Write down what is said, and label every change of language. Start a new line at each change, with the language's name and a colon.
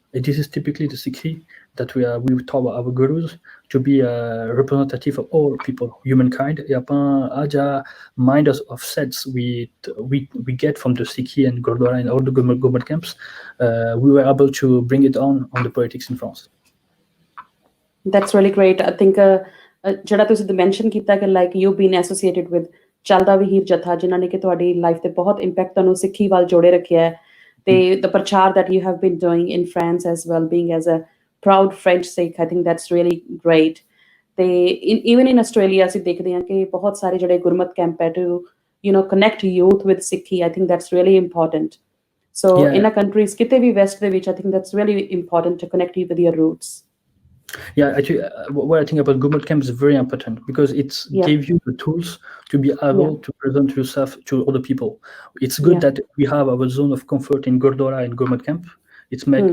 English: And this is typically the Sikhi that we taught our gurus to be representative of all people, humankind. Et
Punjabi: ਆਪਾਂ ਅੱਜ
English: mind of sets we get from the Sikhi and Gurdwara and all the government camps, we were able to bring it on the politics in France. That's really great. I think
Punjabi: ਜਿਹੜਾ ਤੁਸੀਂ mention ਕੀਤਾ ਕਿ
English: like you been associated with
Punjabi: ਚੱਲਦਾ ਵਹੀਰ ਜਥਾ, ਜਿਨ੍ਹਾਂ ਨੇ ਕਿ ਤੁਹਾਡੀ ਲਾਈਫ ਤੇ ਬਹੁਤ ਇੰਪੈਕਟ ਤੁਹਾਨੂੰ ਸਿੱਖੀ ਵੱਲ ਜੋੜੇ ਰੱਖਿਆ ਹੈ, ਤੇ ਦ ਪ੍ਰਚਾਰ
English: that you have been doing in France as well, being as a proud French Sikh, I think that's really great.
Punjabi: ਤੇ
English: even in Australia
Punjabi: ਅਸੀਂ ਦੇਖਦੇ ਹਾਂ ਕਿ ਬਹੁਤ ਸਾਰੇ ਜਿਹੜੇ ਗੁਰਮਤ ਕੈਂਪ ਹੈ
English: to connect youth with Sikhi. I think that's really important. So in a countries
Punjabi: ਕਿਤੇ ਵੀ ਵੈਸਟ ਦੇ ਵਿੱਚ
English: I think that's really important to connect you with your roots. Yeah, actually, what I think about Gurmat camp is very important because it gives you the tools to be able to present yourself to other people. It's good that we have our zone of comfort in Gurdwara and Gurmat camp. It's